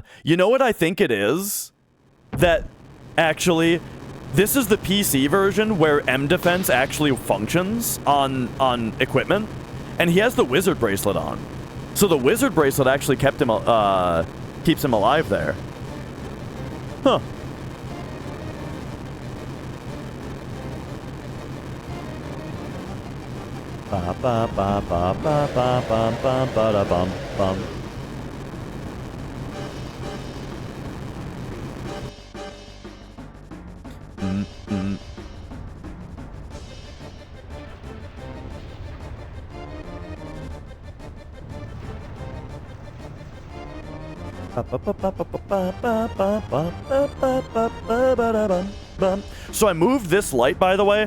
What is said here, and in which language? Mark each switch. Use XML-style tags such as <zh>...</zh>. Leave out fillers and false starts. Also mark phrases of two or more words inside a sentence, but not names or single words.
<en>You know what I think it is? That, actually, this is the PC version where M defense actually functions on equipment, and he has the wizard bracelet on. So the wizard bracelet actually keeps him alive there. Huh. Ba ba ba ba ba ba bum bum ba da bum bum. So I moved this light, by the way.</en>